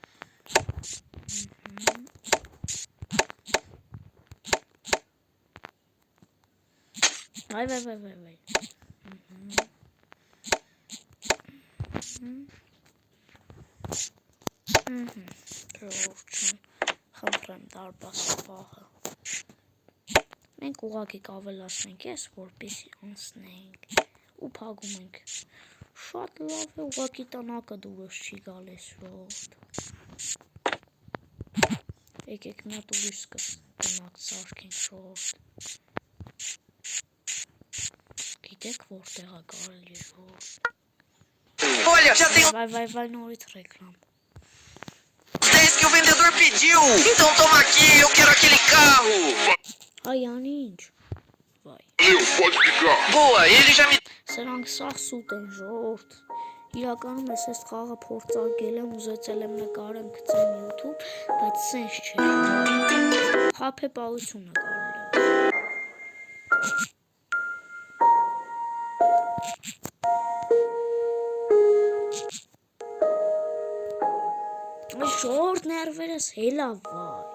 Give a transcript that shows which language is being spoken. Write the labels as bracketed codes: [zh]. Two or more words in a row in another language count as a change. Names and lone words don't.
[hy] Վայ։ Ժողովուրդ ջան, խնդրեմ դարբասը պահը։ Մենք ուղղակի կավելացնենք ես, որպեսզի անցնենք ու փակում ենք։ Շատ լավ է, ուղղակի տնակը դուրս չի գալիս ժողովուրդ։ Եկեք մի հատ ուրիշ տնակ սարքենք ժողովուրդ։ Գիտեք որտեղ է կարելի ժողովուրդ։ Vai, նորից ռեկլամ։ [pt] Disse que o vendedor pediu. Então toma aqui, eu quero aquele carro. Ai, Aninj. Vai. Pode ficar. Boa, ele já me... [hy] Սրանք սաղ սուտ են ժողովուրդ։ Իրականում ես այս խաղը փորձարկել եմ, ուզեցել եմ նկարեմ գցեմ YouTube, բայց սենց չէ։ Խաբեբայությունը կարելի է։ Ժողովուրդ ներվերս հելա վայ։